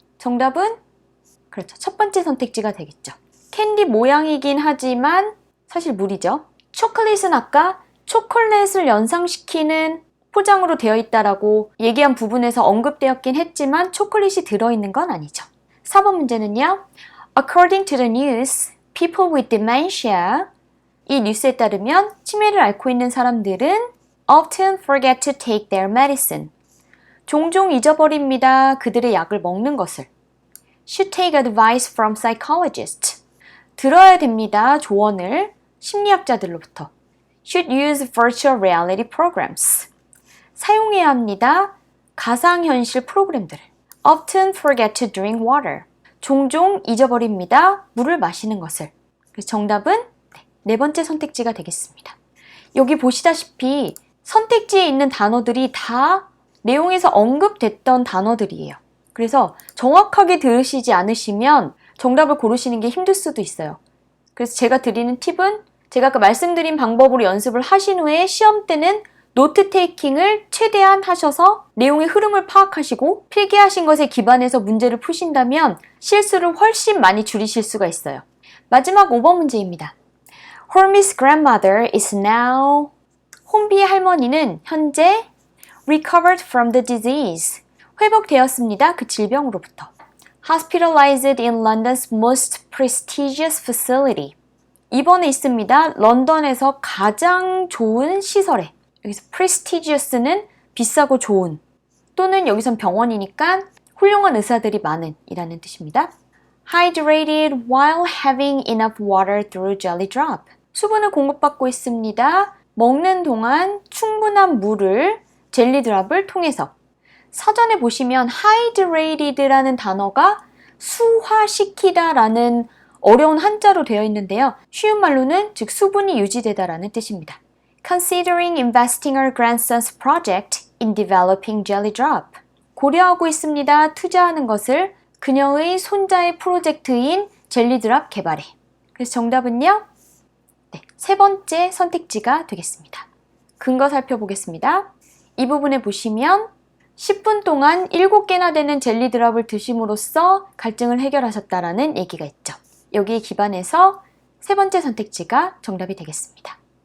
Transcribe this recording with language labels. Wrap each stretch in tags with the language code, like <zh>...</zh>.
<ko>정답은 그렇죠. 첫 번째 선택지가 되겠죠. 캔디 모양이긴 하지만 사실 물이죠. 초콜릿은 아까 초콜릿을 연상시키는 포장으로 되어 있다라고 얘기한 부분에서 언급되었긴 했지만 초콜릿이 들어있는 건 아니죠. 4번 문제는요.</ko> <en>According to the news, people with dementia,</en> <ko>이 뉴스에 따르면 치매를 앓고 있는 사람들은</ko> <en>often forget to take their medicine.</en> <ko>종종 잊어버립니다. 그들의 약을 먹는 것을.</ko> <en>Should take advice from psychologists.</en> <ko>들어야 됩니다. 조언을 심리학자들로부터.</ko> <en>Should use virtual reality programs.</en> <ko>사용해야 합니다. 가상현실 프로그램들을.</ko> <en>Often forget to drink water.</en> <ko>종종 잊어버립니다. 물을 마시는 것을. 그래서 정답은 네 번째 선택지가 되겠습니다. 여기 보시다시피 선택지에 있는 단어들이 다 내용에서 언급됐던 단어들이에요. 그래서 정확하게 들으시지 않으시면 정답을 고르시는 게 힘들 수도 있어요. 그래서 제가 드리는 팁은 제가 아까 말씀드린 방법으로 연습을 하신 후에 시험 때는 노트 테이킹을 최대한 하셔서 내용의 흐름을 파악하시고 필기하신 것에 기반해서 문제를 푸신다면 실수를 훨씬 많이 줄이실 수가 있어요. 마지막 5번 문제입니다.</ko> <en>Hormi's grandmother is now</en> <ko>혼비의 할머니는 현재</ko> <en>recovered from the disease</en> <ko>회복되었습니다. 그 질병으로부터.</ko> <en>Hospitalized in London's most prestigious facility</en> <ko>2번에 있습니다. 런던에서 가장 좋은 시설에 여기서 prestigious는 비싸고 좋은 또는 여기선 병원이니까 훌륭한 의사들이 많은 이라는 뜻입니다.</ko> <en>Hydrated while having enough water through jelly drop</en> <ko>수분을 공급받고 있습니다. 먹는 동안 충분한 물을 젤리 드랍을 통해서 사전에 보시면 hydrated라는 단어가 수화시키다 라는 어려운 한자로 되어 있는데요. 쉬운 말로는 즉 수분이 유지되다라는 뜻입니다.</ko> <en>Considering investing her grandson's project in developing jelly drop.</en> <ko>고려하고 있습니다. 투자하는 것을 그녀의 손자의 프로젝트인 젤리 드랍 개발에. 그래서 정답은요. 네, 세 번째 선택지가 되겠습니다. 근거 살펴보겠습니다. 이 부분에 보시면 10분 동안 7개나 되는 젤리 드랍을 드심으로써 갈증을 해결하셨다라는 얘기가 있죠. 여기에 기반해서 세 번째 선택지가 정답이 되겠습니다.</ko>